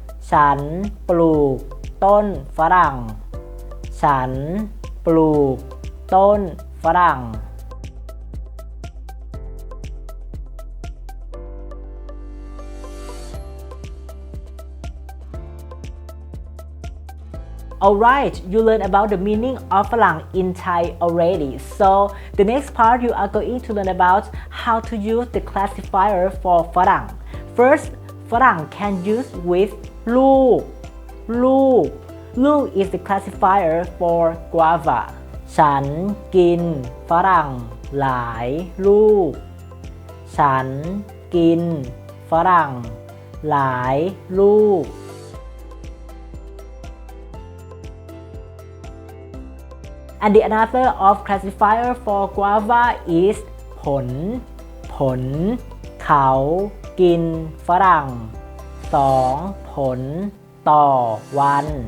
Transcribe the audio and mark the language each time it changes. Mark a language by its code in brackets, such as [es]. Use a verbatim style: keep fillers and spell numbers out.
[th] ฉันปลูกต้นฝรั่ง ฉันปลูกต้นฝรั่ง [en] Alright, you learned about the meaning of Farang in Thai already. So the next part you are going to learn about how to use the classifier for Farang. First, Farang can use with ลูก ลูก ลูก is the classifier for guava. [th] ฉันกินฝรั่งหลายลูก ฉันกินฝรั่งหลายลูก [en] and the another of classifier for guava is [th] ผล ผล เขากินฝรั่ง สอง ผลต่อวัน